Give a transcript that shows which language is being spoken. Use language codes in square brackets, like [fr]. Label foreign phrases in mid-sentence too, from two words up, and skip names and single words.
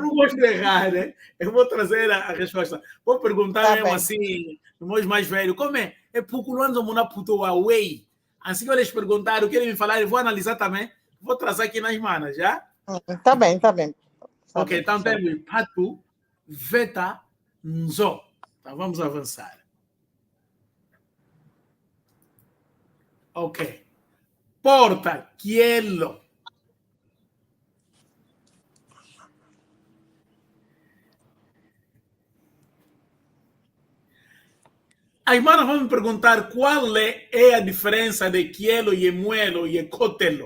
[pt] não gosto de errar, né? Eu vou trazer a resposta. Vou perguntar Tá mesmo bem. assim, no meus mais velho, como é? É pouco longe uma puto away. Assim que eles perguntaram, querem me falar, eu vou analisar também. Vou trazer aqui nas manas, já? Tá bem, tá bem. Tá Ok, bem, então tá bem. [kg] temos patu, veta, nzo. [pt] Então vamos avançar. Ok. Porta, quielo. A irmã vai me perguntar qual é a diferença de quielo e muelo e cotelo.